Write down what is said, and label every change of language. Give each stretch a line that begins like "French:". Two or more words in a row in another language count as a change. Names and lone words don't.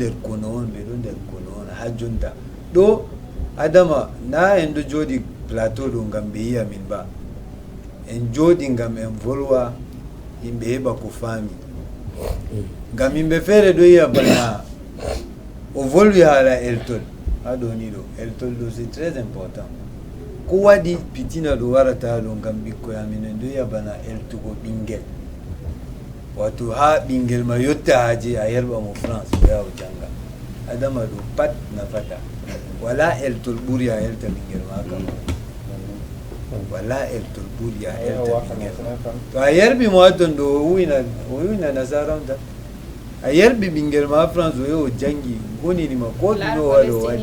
Fula: nder kono on ha jonta ɗo Adama na en ɗo jooɗi plateau ɗo ngam ɓe yiya min ba en jooɗi ngam en volwa yimɓe heɓa ko faami ngam yimɓe feere ɗo yiya bana o volwi haala eltol ha ɗo ni ɗo eltol ɗo
French: c'est très important
Fula: ko waɗi pitina ɗo warata ɗo ngam ɓikkoy amin en ɗo yiya bana eltugo ɓinguel wato ha ɓinguel ma yotta haaje a yerɓa mo France o yaha o janga Adama ɗo pat nafata wala eltol ɓuri a elta ɓinguel ma kam wala eltol ɓuri a elta ɓinguel to a yerɓi mo ha ton ɗo o wina nasara on tan a yerɓi ɓinguel ma ha France o yahi o jangi goninima ko ɗume o waɗi o waɗi